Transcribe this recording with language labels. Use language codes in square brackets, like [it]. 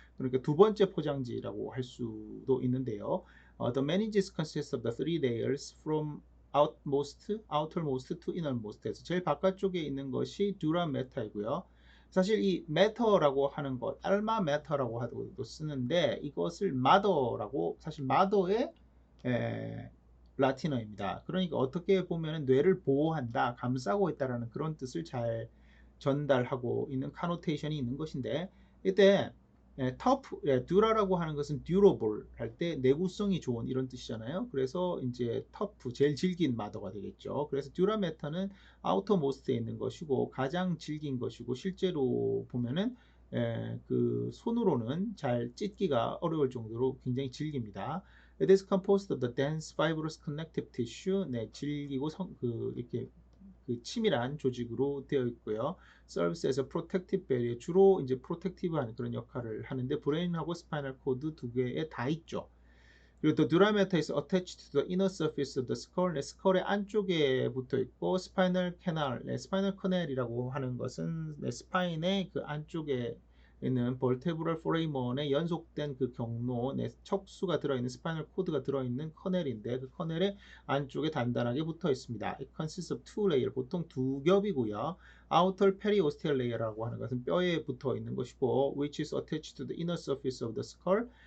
[ko] 그러니까 두 번째 포장지라고 할 수도 있는데요. [en] The meninges consist of the three layers from outermost to innermost. [ko] 해서 제일 바깥쪽에 있는 것이 듀라메타이고요. 사실 이 매터라고 하는 것, 알마 매터라고 하도 쓰는데 이것을 마더라고 사실 마더의 라틴어입니다. 그러니까 어떻게 보면 뇌를 보호한다, 감싸고 있다라는 그런 뜻을 잘 전달하고 있는 카노테이션이 있는 것인데 이때 듀라라고 하는 것은 듀러블 할 때 내구성이 좋은 이런 뜻이잖아요. 그래서 이제 터프 제일 질긴 마더가 되겠죠. 그래서 듀라메타는 아우터모스트에 있는 것이고 가장 질긴 것이고 실제로 보면은 그 손으로는 잘 찢기가 어려울 정도로 굉장히 질깁니다. [en] It is composed of the dense fibrous connective tissue. [ko] 네, 질기고 이렇게 그 치밀한 조직으로 되어 있고요. [en] serves as a protective barrier. [ko] 주로 이제 프로텍티브한 그런 역할을 하는데 브레인하고 스파이널 코드 두 개에 다 있죠. [en] 그리고 the durameter is attached to the inner surface of the skull. [ko] 네, 스컬의 안쪽에 붙어 있고 스파이널 캐널, 스파이널 커넬이라고 하는 것은 스파인의 그 안쪽에 있는 벌테브럴 포레이먼에 연속된 그 경로, 척수가 들어있는 스파이널 코드가 들어있는 커넬인데 그 커넬의 안쪽에 단단하게 붙어 있습니다. [en] It consists of two layer, [ko] 보통 두 겹이고요. [en] Outer periosteal layer라고 [ko] 하는 것은 뼈에 붙어 있는 것이고, [en] which is attached to the inner surface of the skull.